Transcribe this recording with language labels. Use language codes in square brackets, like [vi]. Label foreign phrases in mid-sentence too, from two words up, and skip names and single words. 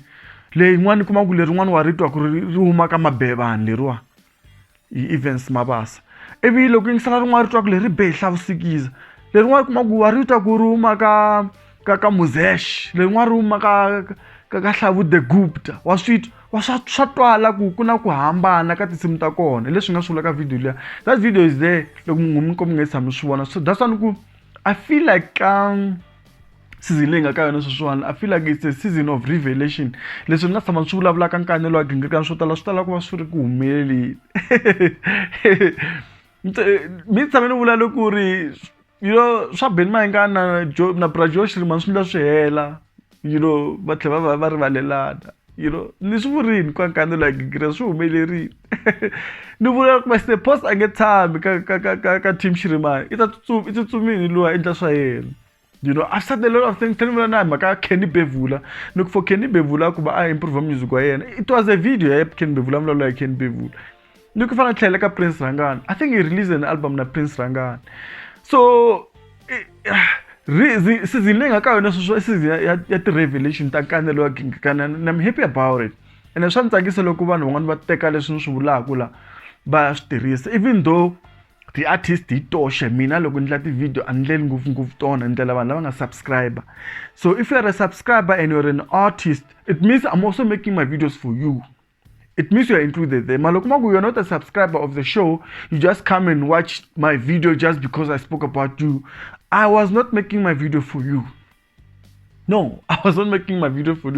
[ts] Leyi yin'wana kuma ku lerin'wana wa ritwa ku ri huma ka Mabebani leriwa hi Events Mabasa. Ivi loko yingisela rin'wana ritwa ku leri be Hlavu Sikiza, lerin'wana kuma ku wa ritwa ku ri huma ka Muzesh, lerin'wana ri huma ka Hlavu the Gupta. Wa swa twala ku ku na ku hambana ka tinsimu ta kona. Leswi nga swi vula ka video liya. [en] That video is there [ts] loko mi nga tshami swi vona. [en] So that's why ku I feel like season [ts] leyi nga ka yona sweswiwani, [en] I feel like it's a season of revelation. [ts] Leswi nga tshama swi vulavula ka Nkanelo Gingirikani swo tala ku va swi ri ku humeleli. Mi tshame ni vula loko ri swa Ben Mayingani na Bra Shirimani swi ndla swi hela, va tlhela va rivalelana. Ni swi vurini ka Nkanelo Gingirikani swi humelerile. Ni vula ku Mr. Post a nge tshami ka team Shirimani. I tsutsumini luwa endla swa yena. [en] I've said a lot of things. Tell me [ts] na maka [en] Kenny Bevula. Look for [ts] Kenny Bevula ku ba a improve music wa yena. [en] It was a video ya Kenny Bevula mlo like Kenny Bevula. [ts] Look fana tlhela ka Prince Rangani. [en] I think he released an album na Prince Rangani. So season [ts] leyi nga ka yona season ya ti-revelation ta [en] Nkanelo Gingirikani and I'm happy about it. [ts] And swa ni tsakisa loko vanhu van'wana va teka leswi ni swi vulaka la va swi tirhisa. [en] Even though the artist [ts] hi toxe, mina loko ndla ti-video a ndleli ngopfu tona ndlela vanhu lava nga subscriber. [en] So if you are a subscriber and you're an artist, it means I'm also making my videos for you. It means you are included there. Malokumagu, you're not a subscriber of the show. You just come and watch my video just because I spoke about you. I was not making my video for you. No, I was not making my video for you.